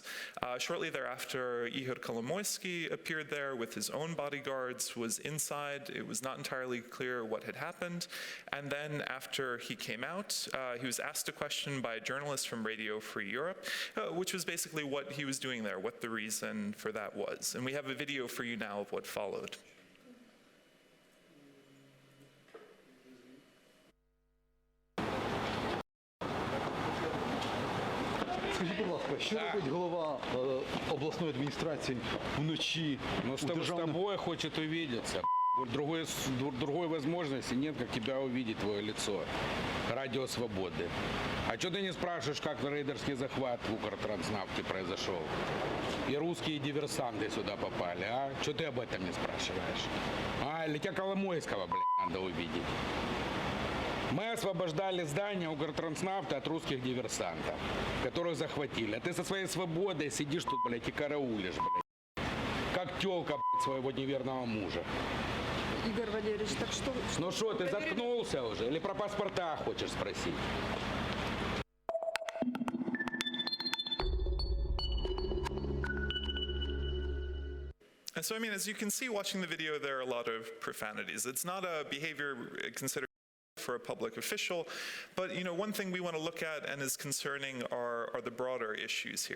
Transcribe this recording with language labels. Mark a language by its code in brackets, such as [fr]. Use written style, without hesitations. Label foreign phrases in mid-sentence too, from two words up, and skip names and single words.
[en] Shortly thereafter, Ihor Kolomoisky appeared there with his own bodyguards, was inside. It was not entirely clear what had happened. And then after he came out, he was asked a question by a journalist from Radio Free Europe, which was basically what he was doing there, what the reason for that was. And we have a video for you now of what followed. [uk] Скажіть, будь ласка, що робить голова обласної адміністрації вночі? Ну, [ru] с тобой хочет увидеться. Другой возможности нет, как тебя увидеть, твое лицо. Радио Свободы. А что ты не спрашиваешь, как рейдерский захват в Укртранснафте произошел? И русские диверсанты сюда попали, а? Что ты об этом не спрашиваешь? Или тебя Коломойского, блядь, надо увидеть? Мы освобождали здание Укртранснафта от русских диверсантов, которых захватили. А ты со своей свободой сидишь тут, блядь, и караулишь, блядь. Как тёлка, блядь, своего неверного мужа. Игорь Валерьевич, так что... Ну что, ты заткнулся уже? Или про паспорта хочешь спросить? [en] And so, I mean, as you can see watching the video, there are a lot of profanities. It's not a behavior considered for a public official, but one thing we want to look at and is concerning are the broader issues here.